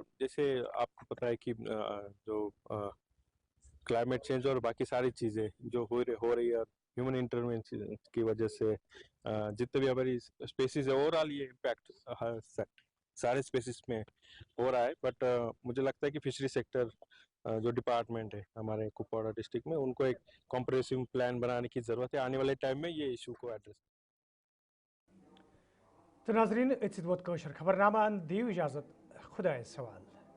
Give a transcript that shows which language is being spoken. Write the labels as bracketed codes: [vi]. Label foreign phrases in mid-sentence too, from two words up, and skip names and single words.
[ur] جیسے آپ کو پتہ ہے کہ جو [en] climate change [ur] اور باقی ساری چیزیں جو ہو رہی ہے [en] human intervention [ur] کی وجہ سے جتنے بھی ہماری اسپیسیز ہے اوور آل یہ امپیکٹ سارے اسپیسیز میں ہو رہا ہے. بٹ مجھے لگتا ہے کہ [en] fishery sector [ur] جو ڈپارٹمنٹ ہے ہمارے کپواڑہ ڈسٹرکٹ میں ان کو ایک [en] comprehensive plan [ur] بنانے کی ضرورت ہے آنے والے ٹائم میں یہ ایشو کو ایڈریس. [ks] تو ناظرین اتھ ووت خبر نامہ دیو اجازت خدا سوال.